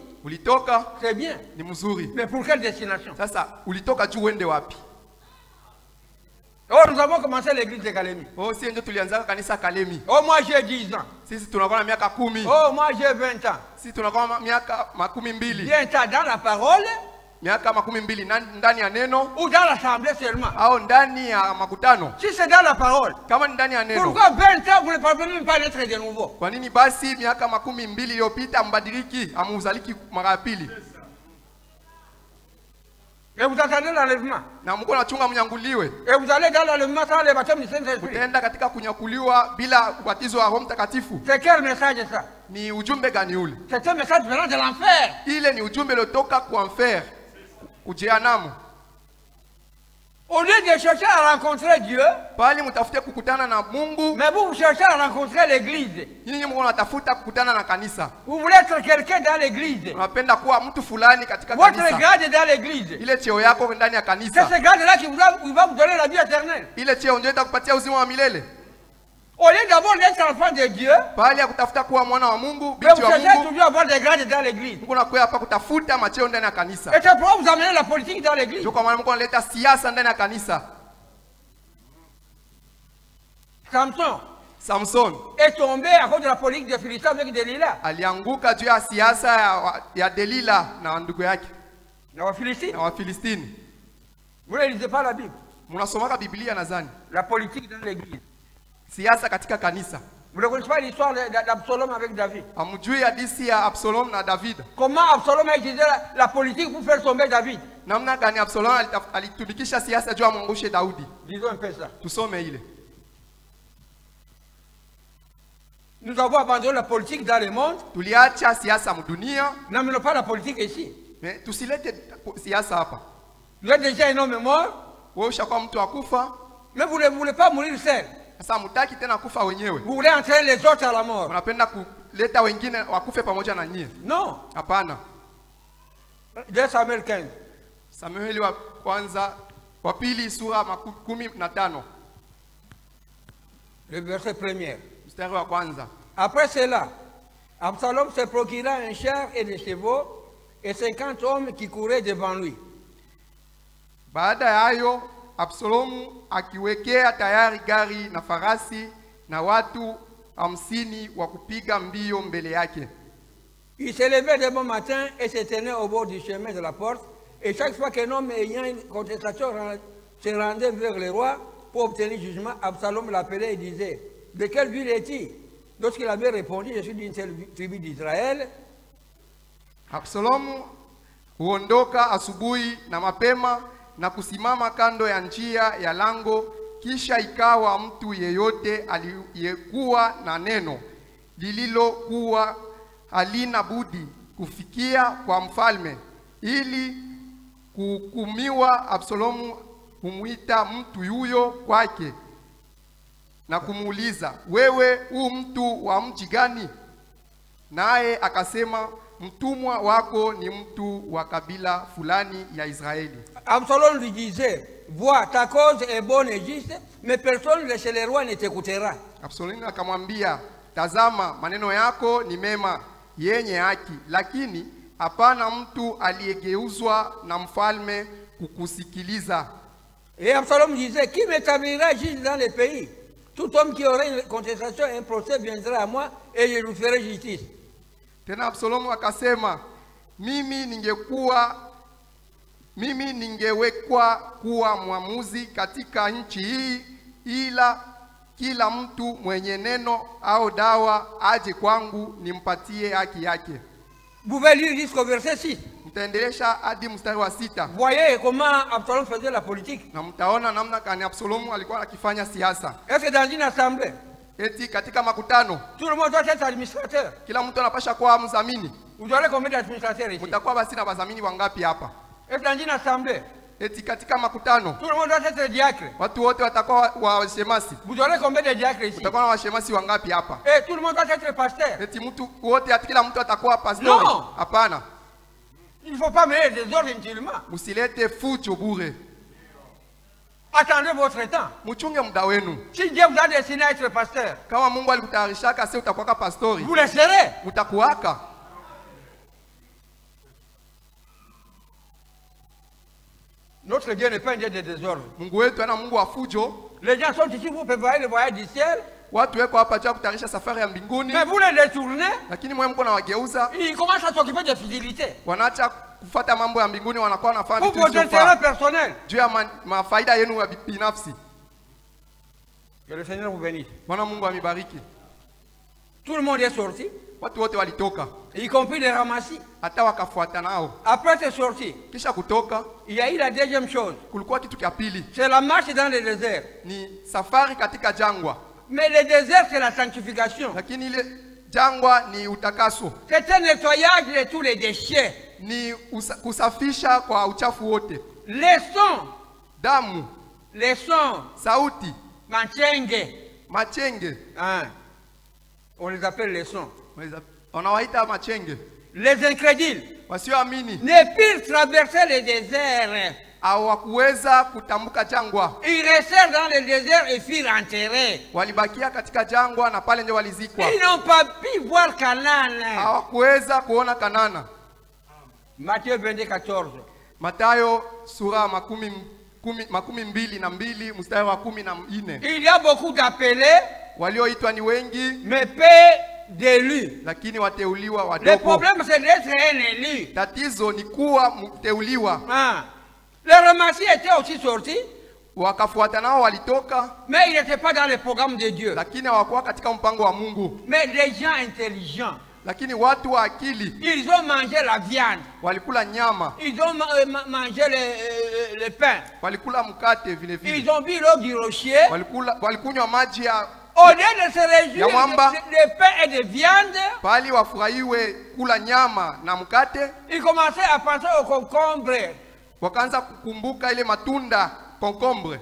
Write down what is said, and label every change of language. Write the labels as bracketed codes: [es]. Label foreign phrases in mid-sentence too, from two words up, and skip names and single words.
[sw] ulitoka [fr] C'est bien. [sw] ni mzuri. [fr] Mais pour quelle destination? [sw] Sasa ulitoka juu uende wapi? [fr] Oh, nous avons commencé l'église de Kalemi. [sw] Oh, si ndio tulianza kanisa Kalemi. [fr] Oh, moi j'ai 10 ans. [sw] Sisi tunakuwa na miaka 10. [fr] Oh, moi j'ai 20 ans. [sw] Sisi tunakuwa na miaka 12. [fr] Bien ça dans la parole [sw] Miaka 12 ndani ya neno [fr] ou dans l'assemblée seulement. [sw] au ndani ya makutano. [fr] Si c'est dans la parole, [sw] Kama ni ndani ya neno, [fr] pourquoi 20 ans vous ne parvenez même pas d'être de nouveau? [sw] kwa nini basi miaka 12 iliyopita mbadiliki amuzaliki mara ya pili? [fr] Et vous attendez l'enlèvement. [sw] Na Mungu anachunga mnyanguliwe. [fr] Et vous allez dans l'enlèvement sans le baptême du Saint-Esprit. [sw] Utaenda katika kunyakuliwa bila ubatizo wa Roho Mtakatifu. [fr] C'est quel message ça? [sw] Ni ujumbe gani ule? [fr] C'est un message venant de l'enfer. [sw] Ile ni ujumbe uliotoka kwa enfer, kujehanamu. [fr] Au lieu de chercher à rencontrer Dieu, [sw] Bali mtafute kukutana na Mungu, [fr] mais vous cherchez à rencontrer l'église. [sw] nyinyi mko mnatafuta kukutana na kanisa. [fr] Vous voulez être quelqu'un dans l'église. [sw] Unapenda kuwa mtu fulani katika [fr] Votre [sw] kanisa. [fr] grade dans l'église. [sw] Ile cheo yako ndani ya [fr] C'est [sw] kanisa. [fr] ce grade-là qui va vous donner la vie éternelle. [sw] Ile cheo ndio itakupatia uzima wa milele. [fr] Au lieu d'abord d'être enfant de Dieu, [sw] pale ya kutafuta kuwa mwana wa Mungu, [fr] mais [sw] binti [fr] vous [sw] wa [fr] cherchez [sw] Mungu, [fr] toujours à avoir des grades dans l'église. [sw] Mungu anakuja hapa kutafuta macheo ndani ya kanisa. [fr] Et c'est pourquoi vous amenez la politique dans l'église. [sw] Ndio kwa maana Mungu analeta siasa ndani ya kanisa. [fr] Samson est tombé à cause de la politique de Philistins avec Delilah. [sw] alianguka juu ya siasa ya Delila na ndugu yake na Wafilistini. [fr] Vous ne lisez pas la Bible. [sw] Mnasomaka Biblia nadhani. [fr] La politique dans l'église. [sw] Siasa katika kanisa. [fr] Vous ne connaissez pas l'histoire d'Absalom avec David. [sw] Hamjui hadithi ya Absalom na David. [fr] Comment Absalom a utilisé la politique pour faire tomber David? [sw] Namna gani Absalom alitumikisha siasa juu amwangushe Daudi? [fr] Disons un peu ça. [sw] Tusome ile. [fr] Nous avons abandonné la politique dans le monde. [sw] Tuliacha siasa mdunia. [fr] N'amenons pas la politique ici. [sw] Mais tusilete siasa hapa. [fr] Vous êtes déjà un homme mort. [sw] Wewe ushakuwa mtu akufa. [fr] Mais vous ne voulez pas mourir seul. [sw] Sasa mtaki tena kufa wenyewe. [fr] Vous voulez entraîner les autres à la mort. [sw] Unapenda kuleta wengine wakufe pamoja na nyie. [fr] Non. [sw] Hapana. 2 Samuel 15. Samueli wa kwanza wa pili sura 15. [fr] Le verset premier. [sw] Mstari wa kwanza. [fr] Après cela, Absalom se procura un char et des chevaux et 50 hommes qui couraient devant lui. [sw] Baada ya hayo Absalomu akiwekea tayari gari na farasi na watu 50 wa kupiga mbio mbele yake. [fr] Il se levait de bon matin et se tenait au bord du chemin de la porte. Et chaque fois qu'un homme ayant une contestation se rendait vers le roi pour obtenir jugement, Absalom l'appelait et disait: de quelle ville est-il? Lorsqu'il avait répondu: je suis d'une telle tribu d'Israël. [sw] Absalomu huondoka asubuhi na mapema na kusimama kando ya njia ya lango, kisha ikawa mtu yeyote aliyekuwa na neno lililokuwa halina budi kufikia kwa mfalme ili kuhukumiwa, Absalomu humwita mtu yuyo kwake na kumuuliza, wewe mtu wa mji gani? Naye akasema, mtumwa wako ni mtu wa kabila fulani ya Israeli. [fr] Absalom lui disait: vois, ta cause est bonne et juste, mais personne chez les rois ne t'écoutera. [sw] Absalom akamwambia, tazama, maneno yako ni mema yenye haki, lakini hapana mtu aliyegeuzwa na mfalme kukusikiliza. [fr] Et Absalom disait: qui m'établira juge dans le pays? Tout homme qui aurait une contestation, un procès viendra à moi et je lui ferai justice. [sw] Tena Absalomu akasema, mimi ningewekwa kuwa mwamuzi katika nchi hii, ila kila mtu mwenye neno au dawa aje kwangu nimpatie haki yake. [fr] Vous pouvez lire jusqu'au verset 6. [sw] Mtaendelesha hadi mstari wa 6. [fr] Voyez comment Absalom faisait la politique. [sw] Na mtaona namna gani Absalomu alikuwa akifanya siasa. [fr] Est-ce que dans une assemblée, [sw] eti katika makutano, [fr] tout le monde doit être administrateur? [sw] Kila mtu anapasha kuwa mzamini. [fr] Vous aurez combien d'administrateurs ici? [sw] Mtakuwa basi na wazamini wangapi hapa? [fr] Est-ce dans une assemblée, [sw] eti katika makutano, [fr] tout le monde doit être diacre? [sw] Watu wote watakuwa washemasi. [fr] Vous aurez combien de diacres ici? [sw] Mtakuwa na washemasi wangapi hapa? [fr] Et tout le monde doit être pasteur? [sw] Eti mtu wote, kila mtu atakuwa pastori? [fr] Non. [sw] Hapana. [fr] Il ne faut pas mêler des ordres inutilement. [sw] Musilete fujo bure. [fr] Attendez votre temps. [sw] Muchunge muda wenu. [fr] Si Dieu vous a destiné à être pasteur, [sw] kama Mungu alikutayarishaka sasa utakuwa pastori, [fr] vous le serez. [sw] Utakuwaka. [fr] Notre Dieu n'est pas un Dieu de désordre. [sw] Mungu wetu ana Mungu wa fujo. [fr] Les gens sont ici pour préparer le voyage du ciel. [sw] Watu weko hapa cha kutayarisha safari ya mbinguni. [fr] Mais vous les détournez. [sw] Lakini mwe mko na wageuza. [fr] Ils commencent à s'occuper de fidélité. [sw] Wanaacha kufuata mambo ya mbinguni, wanakuwa wanafanya vitu vya [fr] intérêt personnel. [sw] Juu ya mafaida yenu ya binafsi. [fr] Que le Seigneur vous bénisse. [sw] Bwana Mungu amibariki. [fr] Tout le monde est sorti. [sw] Watu wote walitoka. [fr] Y compris les ramassis. [sw] Hata wakafuata nao. [fr] Après être sorti, [sw] kisha kutoka, [fr] il y a eu la deuxième chose. [sw] Kulikuwa kitu cha pili. [fr] C'est la marche dans le désert. [sw] Ni safari katika jangwa. [fr] Mais le désert c'est la sanctification. [sw] Lakini ile jangwa ni utakaso. [fr] C'est un nettoyage de tous les déchets. [sw] Ni kusafisha kwa uchafu wote. [fr] Les sons, [sw] damu, [fr] les sons, [sw] sauti, [fr] machenge. Hein? On les appelle les sons. [sw] Wanawaita machenge. [fr] Les incrédules [sw] wasioamini [fr] ne purent traverser le désert [sw] hawakuweza kutambuka jangwa. [fr] Ils restèrent dans le désert et furent enterrés. [sw] Walibakia katika jangwa na pale ndio walizikwa. [fr] Ils n'ont pas pu voir Canaan. [sw] Hawakuweza kuona Kanana. [fr] Matthieu 22:14. [sw] Matayo sura makumi mbili na mbili mstari wa 14. [fr] Il y a beaucoup d'appelés, [sw] Walioitwa ni wengi, [fr] mais peu d'élus. [sw] lakini wateuliwa [fr] Le [sw] wadogo. [fr] problème c'est d'être un élu. [sw] Tatizo ni kuwa mteuliwa. Ah. [fr] Les ramassis étaient aussi sortis, [sw] Wakafuata nao walitoka, [fr] mais ils n'étaient pas dans le programme de Dieu. [sw] lakini hawakuwa katika mpango wa Mungu. [fr] Mais des gens intelligents, [sw] Lakini watu wa akili [fr] ils ont mangé la viande, [sw] walikula nyama, [fr] ils ont mangé le pain, [sw] walikula mkate vile [fr] ils [sw] vile. [fr] ont bu l'eau du rocher. [sw] Walikunywa maji ya [fr] Au lieu de se réjouir [sw] Ya mwamba. [fr] de pain et de viande, [sw] pali wafurahiwe kula nyama na mkate, [fr] ils commençaient à penser au concombre, [sw] wakaanza kukumbuka ile matunda concombre